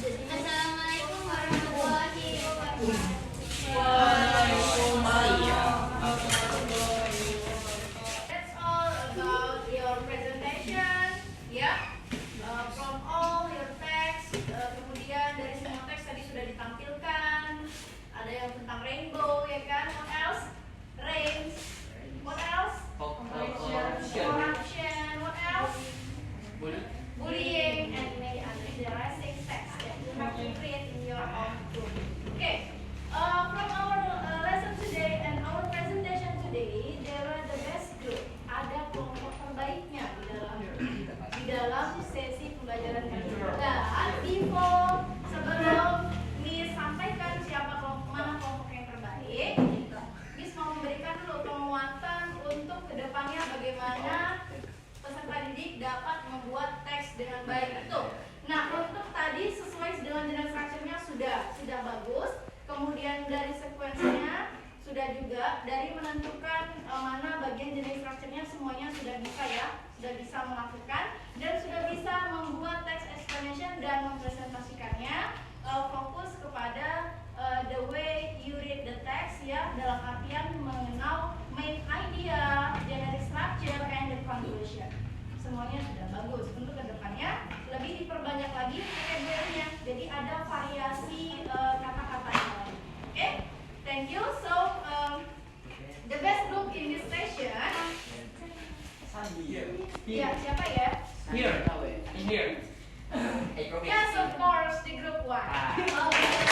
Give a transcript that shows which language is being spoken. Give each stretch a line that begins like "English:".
Arabic: Assalamualaikum warahmatullahi wabarakatuh.
English: That's all about your presentation, ya. From all your text,
Indonesian: kemudian dari semua teks tadi sudah ditampilkan. Ada yang tentang rainbow, ya kan?
English: What else? Rain. What else? Corruption. What else? Bullying and many other interesting texts that you have to create in your own book. Okay. From our lesson today and our presentation today, there are the best group.
Indonesian: Ada kelompok terbaiknya di dalam sesi pembelajaran kali ini. Nah, before sebelum Miss sampaikan mana kelompok yang terbaik, Miss mau memberikan dulu penguatan untuk kedepannya bagaimana peserta didik dapat membuat teks dengan baik itu. Nah, untuk tadi sesuai dengan jenis structure-nya sudah bagus. Kemudian dari sekuensinya sudah juga, dari menentukan mana bagian jenis structure-nya semuanya sudah bisa ya, sudah bisa melakukan dan sudah bisa membuat text explanation dan mempresentasikannya. Fokus kepada
English: the way you read the text
Indonesian: ya, dalam artian mengenal
English: main idea, generic structure, and the conclusion.
Indonesian: Semuanya sudah bagus. Untuk kedepannya lebih diperbanyak lagi vocabulary-nya, jadi ada variasi kata-katanya.
English: Okay, thank you. So the best group in this session.
Indonesian: Ya, siapa ya?
English: Here. In here. Yes, of course, the group one. Ah. Okay.